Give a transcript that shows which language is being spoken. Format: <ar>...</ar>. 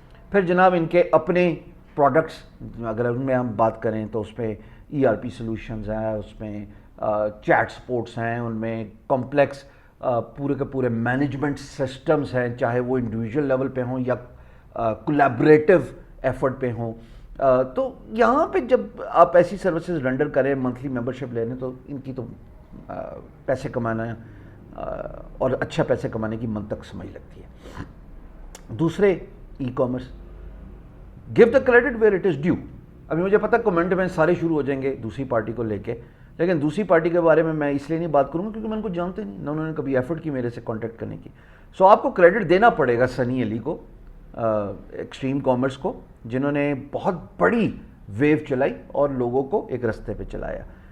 <ur>پھر جناب ان کے اپنے پروڈکٹس اگر ان میں ہم بات کریں تو اس میں ای آر پی سلوشنز ہیں، اس میں چیٹ سپورٹس ہیں، ان میں کمپلیکس پورے کے پورے مینجمنٹ سسٹمز ہیں، چاہے وہ انڈیویجول لیول پہ ہوں یا کولیبریٹو ایفرٹ پہ ہوں. تو یہاں پہ جب آپ ایسی سروسز رینڈر کریں، منتھلی ممبرشپ لے لیں، تو ان کی تو پیسے کمانا اور اچھا پیسے کمانے کی منطق سمجھ لگتی ہے.</ur> <en>دوسرے e commerce, give the credit where it is due.</en> <ur>ابھی مجھے پتہ کمنٹ میں سارے شروع ہو جائیں گے دوسری پارٹی کو لے کے، لیکن دوسری پارٹی کے بارے میں اس لیے نہیں بات کروں گا کیونکہ میں ان کو جانتے نہیں، نہ انہوں نے کبھی ایفرٹ کی میرے سے کانٹیکٹ کرنے کی. سو آپ کو کریڈٹ دینا پڑے گا سنی علی کو، ایکسٹریم کامرس کو، جنہوں نے بہت بڑی ویو چلائی اور لوگوں کو ایک رستے پہ چلایا.</ur>